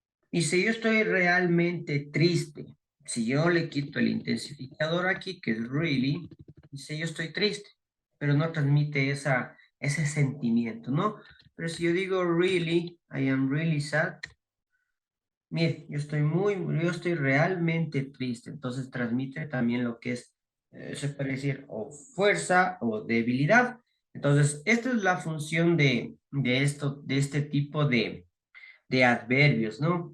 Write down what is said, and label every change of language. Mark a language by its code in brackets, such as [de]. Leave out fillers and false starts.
[es] Y si yo estoy realmente triste, si yo le quito el intensificador aquí, que es really, dice yo estoy triste, pero no transmite ese sentimiento, ¿no? Pero si yo digo [en] really, I am really sad. [es] Mire, yo estoy realmente triste. Entonces transmite también lo que es, se puede decir, o fuerza o debilidad. Entonces, esta es la función de este tipo de adverbios, ¿no?